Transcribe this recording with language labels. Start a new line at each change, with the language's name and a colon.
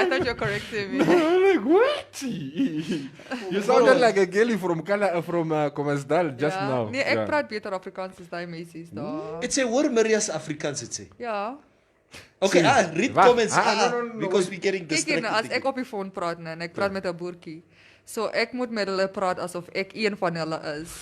English: I thought you were correcting me. I'm like, what? You sounded like a girlie from Kommersdal just now.
Afrikaans: Nee, ek praat beter Afrikaans as daai meisies daar.
English: It's a word Maria's Afrikaans, it's a.
Afrikaans: Ja.
English: Okay, read comments. No, because we're getting distracted.
Afrikaans: Kyk, as ek op die foon praat en ek praat met 'n boertjie. So ek moet met hulle praat asof ek een van hulle is.